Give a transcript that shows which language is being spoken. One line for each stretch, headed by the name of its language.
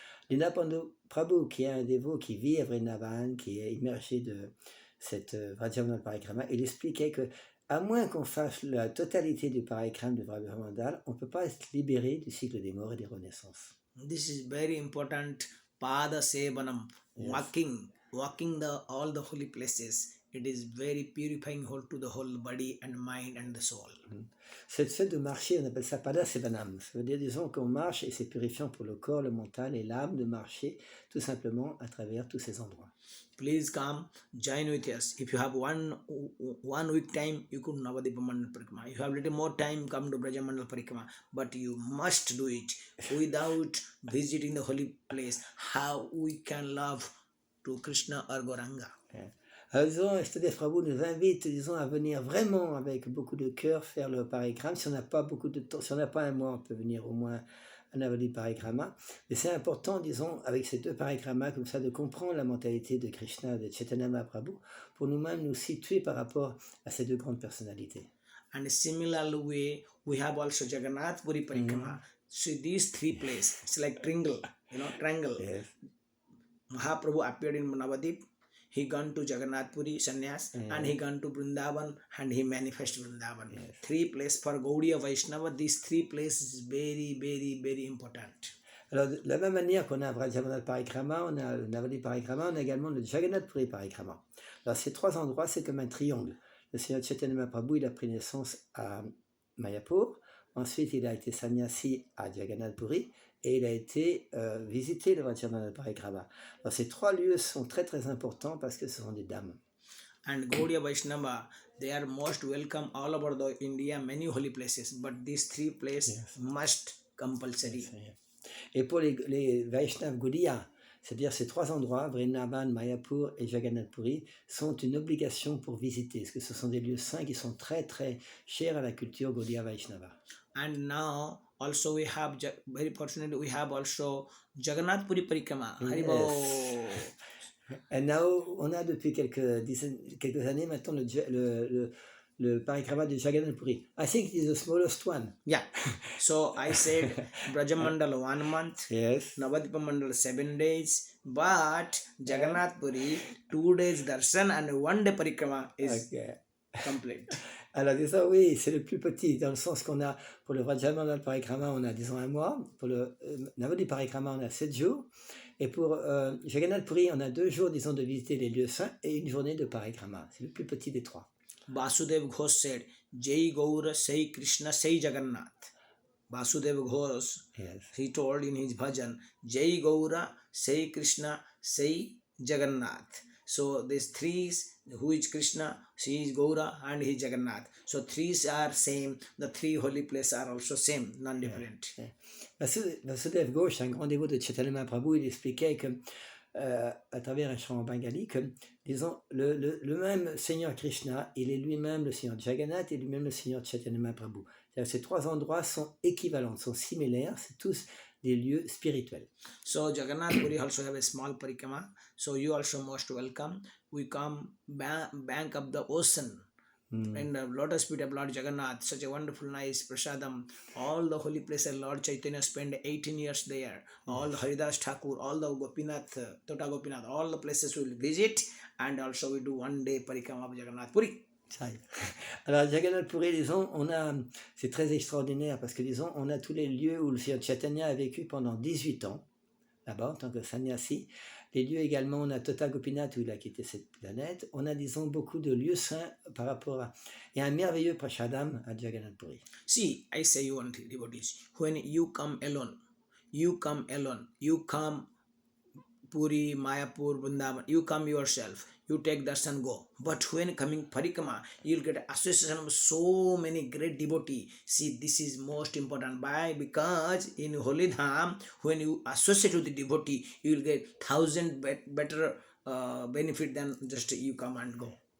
French: Dinabandhu Prabhu, qui est un dévot qui vit à Vrindavan, qui est immergé de cette Vrajamandala Parikrama, il expliquait que, à moins qu'on fasse la totalité du parikrama de Vrajamandala, on ne peut pas être libéré du cycle des morts et des renaissances.
English: This is very important. Pada Sevanam. Walking all the holy places, it is very purifying to the whole body and mind and the soul.
French: Cette fait de marcher, on appelle ça pada sevanam. Ça veut dire, disons, qu'on marche et c'est purifiant pour le corps, le mental et l'âme de marcher tout simplement à travers tous ces endroits.
English: Please come, join with us. If you have one week time, you could Navadip Mandal Parikrama. If you have little more time, come to Brajamandal Parikrama. But you must do it. Without visiting the holy place, how we can love to Krishna or Gauranga?
French: Alors, disons, Ishtadev Prabhu nous invite, disons, à venir vraiment avec beaucoup de cœur faire le parikrama. Si on n'a pas beaucoup de temps, si on n'a pas 1 mois, on peut venir au moins à Navadip Parikrama. Mais c'est important, disons, avec ces 2 parikramas, comme ça, de comprendre la mentalité de Krishna, de Chaitanya Mahaprabhu, pour nous-mêmes nous situer par rapport à ces 2 grandes personnalités.
English: And similar way, we have also Jagannath Puri Parikrama. So these 3 places, it's like triangle. Yes. Mahaprabhu appeared in Navadip. He gone to Jagannath Puri Sannyas, and he gone to Vrindavan, and he manifested Vrindavan. 3 places for Gaudiya Vaishnava. These 3 places is very, very, very important.
French: Alors, de la même manière qu'on a Vrajamandala Parikrama, on a le Navadip Parikrama, on a également le Jagannath Puri Parikrama. Alors, ces 3 endroits, c'est comme un triangle. Le Seigneur Chaitanya Mahaprabhu, il a pris naissance à Mayapur. Ensuite, il a été sannyasi à Jagannath Puri. Et il a été visité le Vrajamandala Parikrama. Alors, ces 3 lieux sont très très importants parce que ce sont des dames.
English: And Gaudiya Vaishnava, they are most welcome all over the India, many holy places. But these 3 places must compulsory.
French: Et pour les Vaishnava Gaudiya, c'est-à-dire ces 3 endroits, Vrindavan, Mayapur et Jagannath Puri, sont une obligation pour visiter. Parce que ce sont des lieux saints qui sont très très chers à la culture Gaudiya Vaishnava.
English: And now Also we have very fortunately we have also Jagannath Puri Parikrama. Haribo. Yes.
French: Et now, on a depuis quelques années maintenant le parikrama de Jagannath Puri.
English: I think it's the smallest one. Yeah. So I said Brajamandal 1 month, Yes. Navadipa Mandal 7 days, but Jagannath Puri 2 days darshan and 1 day parikrama is Okay. complete.
French: Alors disons, oui, c'est le plus petit, dans le sens qu'on a, pour le Vrajamandal Parikrama, on a disons 1 mois, pour le Navadip Parikrama, on a 7 jours, et pour Jagannath Puri, on a 2 jours, disons, de visiter les lieux saints, et 1 journée de Parikrama. C'est le plus petit des 3.
English: Vasudev Ghosh said, Jai Gaura, Sai Krishna, Sai Jagannath. Vasudev Ghosh, Yes. he told in his bhajan, Jai Gaura, Sai Krishna, Sai Jagannath. So these three, who is Krishna, she is Gaura, and he is Jagannath. So three are same. The 3 holy places are also same, non-different. Yeah.
French: Vasudev Ghosh, un grand dévot de Chaitanya Mahaprabhu, il expliquait que, à travers un chant en bengali, que, disons, le même Seigneur Krishna, il est lui-même le Seigneur Jagannath et lui-même le Seigneur Chaitanya Mahaprabhu. Ces 3 endroits sont équivalents, sont similaires, c'est tous des lieux spirituels.
English: So Jagannath Puri also have a small parikrama. So you also most welcome. We come bank of the ocean. In the lotus feet of Lord Jagannath, such a wonderful, nice prasadam. All the holy places Lord Chaitanya spent 18 years there. All the Haridas Thakur, all the Gopinath, Tota Gopinath, all the places we will visit, and also we do 1 day parikrama of Jagannath Puri.
French: Alors, Jagannath Puri, disons, c'est très extraordinaire parce que, disons, on a tous les lieux où le Seigneur Chaitanya a vécu pendant 18 ans, là-bas, en tant que sannyasi. Les lieux également, on a Tota Gopinath où il a quitté cette planète. On a, disons, beaucoup de lieux saints par rapport à... Il y a un merveilleux prashadam à Jagannath Puri.
English: See, I say one thing, devotees. When you come alone, you come Puri, Mayapur, Vrindavan, you come yourself, you take darshan, go. But when coming parikrama, you'll get association of so many great devotees. See, this is most important. Why? Because in Holy Dham, when you associate with the devotee, you will get 1,000 better benefit than just you come and go.